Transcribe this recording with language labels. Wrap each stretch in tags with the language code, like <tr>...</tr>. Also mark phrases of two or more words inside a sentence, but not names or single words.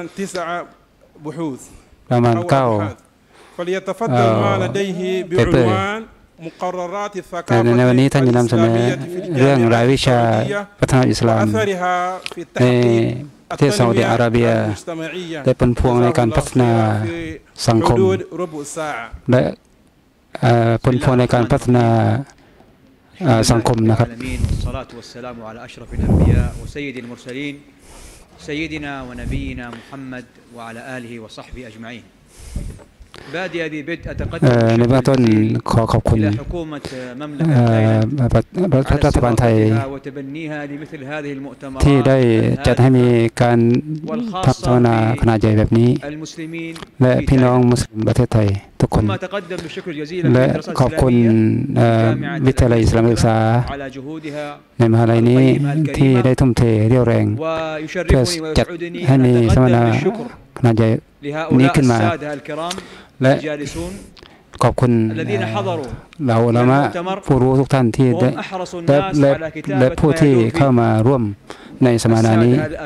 <th>ประมาณ9เปเปอร์แต่ในวันนี้ท่านจะนำเสนอเรื่องรายวิชาพัฒนาอิสลามในประเทศซาอุดิอาระเบียได้ผลพวงในการพัฒนาสังคมและผลพวงในการพัฒนาสังคมนะครับ</th> <ar>سيدنا ونبينا محمد وعلى آله وصحبه أجمعين بادئ ببدء أتقدم</ar> <th>ในเบื้องต้นขอขอบคุณรัฐบาลไทยที่ได้จัดให้มีการทำสัมมนาขนาดใหญ่แบบ นี้และพี่น้องมุสลิมประเทศไทยทุกคนและขอบคุณวิทยาลัยอิสลามศึกษาในมหาลัยนี้ที่ได้ทุ่มเทเรี่ยวแรงเพื่อจัดให้มีสัมมนาขนาดใหญ่นี้ขึ้นมาและขอบคุณเราอุลามะผู้รู้ทุกท่านที่ได้และผู้ที่เข้ามาร่วมในสัมมนานี้</th>